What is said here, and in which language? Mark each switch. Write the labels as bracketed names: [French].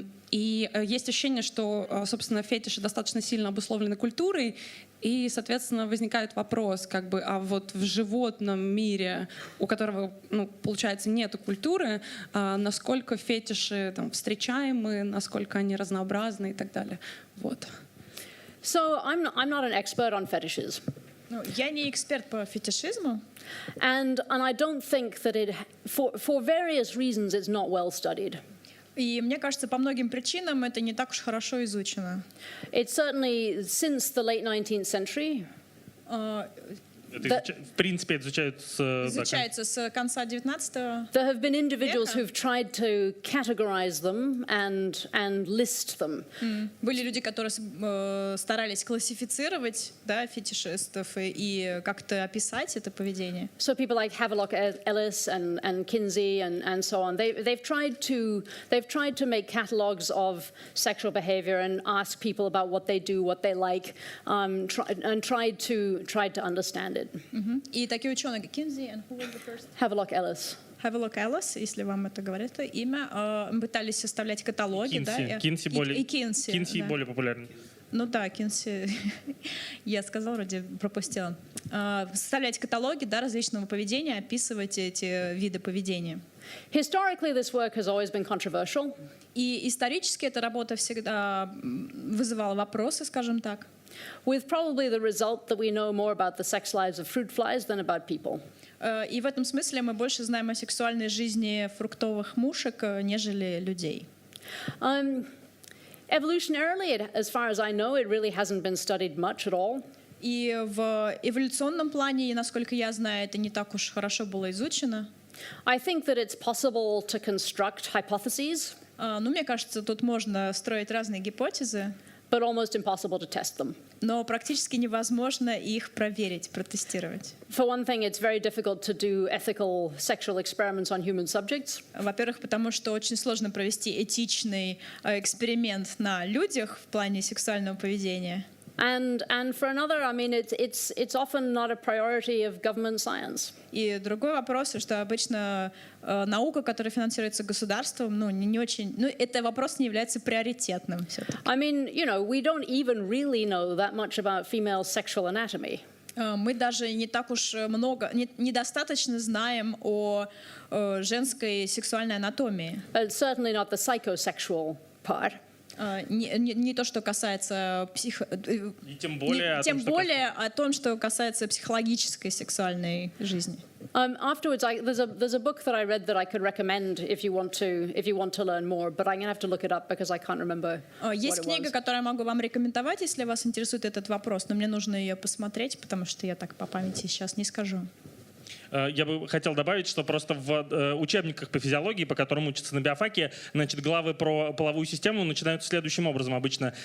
[Russian] И есть ощущение, что, собственно, фетиши достаточно сильно обусловлены культурой, и, соответственно, возникает вопрос, а вот в животном мире, у которого, получается, нету культуры, насколько фетиши встречаемы, насколько они разнообразны и так далее. Вот. [English] So I'm not an expert on fetishes. [Russian] Я не эксперт по фетишизму. [English] And I don't think that for various reasons it's not well studied. [Russian] И мне кажется, по многим причинам это не так уж хорошо изучено. [English] It's certainly since the late 19th century. [Russian] Это, в принципе, изучается с конца 19-го. [English] There have been individuals who've tried to categorize them and list them. [Russian] Были люди, которые старались классифицировать, фетишистов и как-то описать это поведение. [English] So people like Havelock Ellis and Kinsey and so on. They've tried to make catalogs of sexual behavior and ask people about what they do, what they like, and tried to understand it. [Russian] И такие ученые, как Kinsey [English] and who was the first? Havelock Ellis. [Russian] Havelock Ellis, если вам это говорит, это имя, пытались составлять каталоги, Кинси более популярный. Ну да, Кинси, я сказала, вроде пропустила. Составлять каталоги, различного поведения, описывать эти виды поведения. [English] Historically, this work has always been controversial. [Russian] И исторически эта работа всегда вызывала вопросы, скажем так. [English] With probably the result that we know more about the sex lives of fruit flies than about people. [Russian] И в этом смысле мы больше знаем о сексуальной жизни фруктовых мушек, нежели людей. [English] Evolutionarily, as far as I know, it really hasn't been studied much at all. [Russian] И в эволюционном плане, насколько я знаю, это не так уж хорошо было изучено. [English] I think that it's possible to construct hypotheses. [Russian] Мне кажется, тут можно строить разные гипотезы. [English] But almost impossible to test them. [Russian] Но практически невозможно их проверить, протестировать. [English] For one thing, it's very difficult to do ethical sexual experiments on human subjects. [Russian] Во-первых, потому что очень сложно провести этичный эксперимент на людях в плане сексуального поведения. [English] And for another, I mean, it's often not a priority of government science. [Russian] И другой вопрос, что обычно наука, которая финансируется государством, не очень, это вопрос не является приоритетным. [English] I mean, we don't even really know that much about female sexual anatomy. [Russian] Мы даже не так уж много, недостаточно знаем о женской сексуальной анатомии. [English] It's certainly not the psychosexual part. [Russian] Не то, что касается тем более о том, что касается психологической сексуальной жизни. [English] Afterwards, there's a book that I read that I could recommend if you want to learn more, but I'm going to have to look it up because I can't remember. [Russian] Есть книга, которую я могу вам рекомендовать, если вас интересует этот вопрос, но мне нужно ее посмотреть, потому что я так по памяти сейчас не скажу. Я бы хотел добавить, что просто в учебниках по физиологии, по которым учатся на биофаке, значит, главы про половую систему начинаются следующим образом обычно.